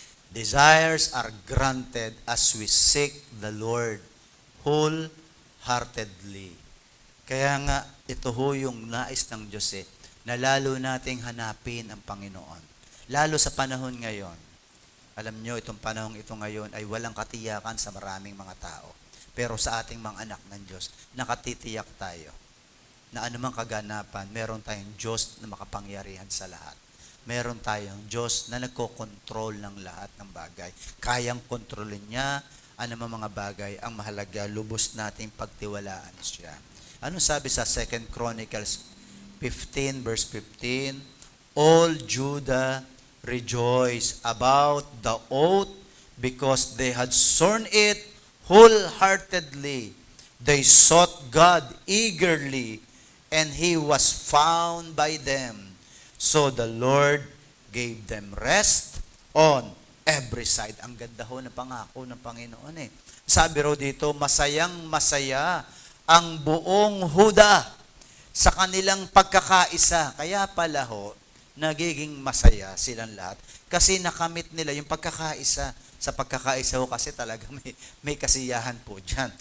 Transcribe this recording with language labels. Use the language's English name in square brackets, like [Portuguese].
[English] Desires are granted as we seek the Lord wholeheartedly. [Filipino] Kaya nga, ito ho yung nais ng Diyos na lalo nating hanapin ang Panginoon. Lalo sa panahon ngayon. Alam nyo, itong panahon ito ngayon ay walang katiyakan sa maraming mga tao. Pero sa ating mga anak ng Diyos, nakatitiyak tayo na anumang kaganapan, meron tayong Diyos na makapangyarihan sa lahat. Meron tayong Diyos na nagkokontrol ng lahat ng bagay. Kayang kontrolin niya anumang mga bagay. Ang mahalaga, lubos nating pagtiwalaan siya. Ano sabi sa 2 Chronicles 15 verse 15? [English] All Judah rejoice about the oath because they had sworn it wholeheartedly. They sought God eagerly, and He was found by them. So the Lord gave them rest on every side. [Filipino] Ang ganda ho ng pangako ng Panginoon Sabi raw dito, masayang masaya ang buong Huda sa kanilang pagkakaisa. Kaya pala ho, nagiging masaya silang lahat. Kasi nakamit nila yung pagkakaisa. Sa pagkakaisa ho kasi talaga may kasiyahan po dyan.